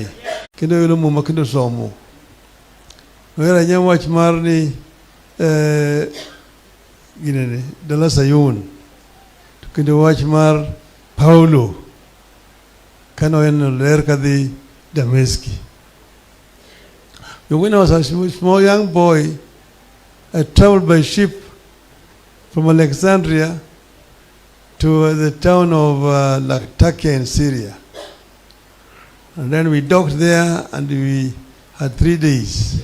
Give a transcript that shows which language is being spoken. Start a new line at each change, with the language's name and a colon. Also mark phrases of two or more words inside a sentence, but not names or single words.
Luo (Kenya and Tanzania): Kendo yulo muma kendo somo. Wera nyam wach mar ni ginene dala Sayun. Kendo wach mar Paulo kano en ler kadhi Dameski.
English: When I was a small young boy, I traveled by ship from Alexandria to the town of Latakia in Syria. And then we docked there and we had 3 days.